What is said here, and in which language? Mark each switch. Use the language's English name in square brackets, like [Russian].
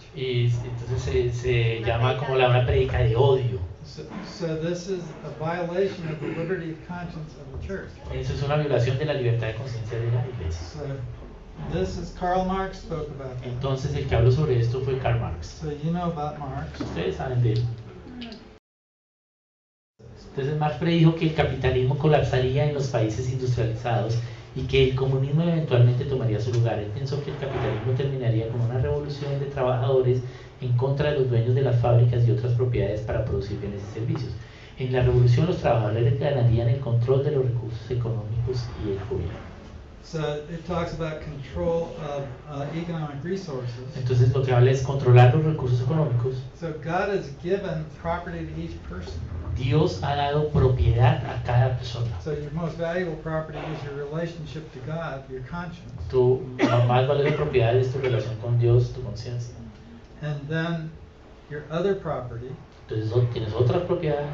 [Spanish] Y entonces se llama como una predica de odio. [English] So this is a violation of the liberty of conscience of the church. [Spanish] Eso es una violación de la libertad de conciencia de la iglesia. [English] So this is Karl Marx spoke about that. [Spanish] Entonces el que habló sobre esto fue Karl Marx. [English] So you know about Marx. [Spanish] Ustedes saben de él. Entonces Marx predijo que el capitalismo colapsaría en los países industrializados y que el comunismo eventualmente tomaría su lugar. Él pensó que el capitalismo terminaría con una revolución de trabajadores en contra de los dueños de las fábricas y otras propiedades para producir bienes y servicios. En la revolución los trabajadores ganarían el control de los recursos económicos y el gobierno. [English] So it talks about control of economic resources. [Spanish] Entonces lo que habla es controlar los recursos económicos. [English] So God has given property to each person. [Spanish] Dios ha dado propiedad a cada persona. [English] So your most valuable property is your relationship to God, your conscience. [Spanish] Tu más valiosa propiedad es tu relación con Dios, tu conciencia. [English] And then your other property, [Spanish] Entonces tienes otra propiedad.